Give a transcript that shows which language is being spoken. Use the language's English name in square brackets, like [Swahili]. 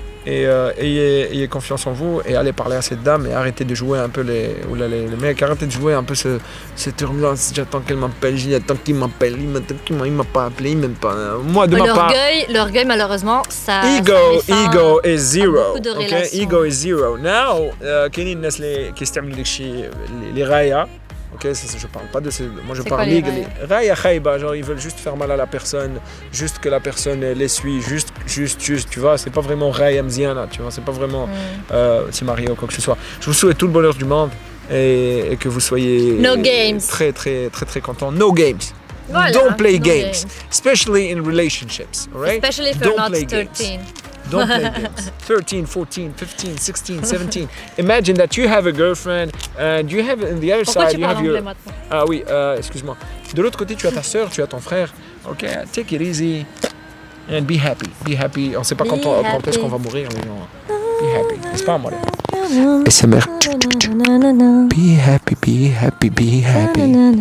[French] Et ayez confiance en vous et allez parler à cette dame et arrêtez de jouer un peu les mecs, arrêtez de jouer un peu cette turbulence. J'attends qu'elle m'appelle, j'attends qu'il m'appelle, il m'a pas appelé, il m'aime pas. Moi de ma part. L'orgueil malheureusement ça. [English] Ego is zero. Okay? Ego is zero. Now [Arabic] كاينين الناس اللي كيستعملوا داكشي les راية. [French] Ok, je parle pas de ces. Moi je parle les [Arabic] raya khayba, [French] genre ils veulent juste faire mal à la personne, juste que la personne les suit, juste, tu vois, c'est pas vraiment [Arabic] raya mziana, [French] tu vois, c'est pas vraiment se marier ou quoi que ce soit. Je vous souhaite tout le bonheur du monde et que vous soyez très content. [English] No games. [French] Voilà, [English] don't play games, especially in relationships, alright? Especially if you're not 13. Don't play games. 13, 14, 15, 16, 17. Imagine that you have a girlfriend and you have on the other side you have your. [French] Ah oui, excuse-moi. De l'autre côté, tu as ta sœur, tu as ton frère. [English] Ok, take it easy and be happy. Be happy. [French] On ne sait pas quand est-ce qu'on va mourir, mais non. [English] Be happy. [French] N'est-ce pas, moi? Et sa mère. [English] Be happy, be happy, be happy.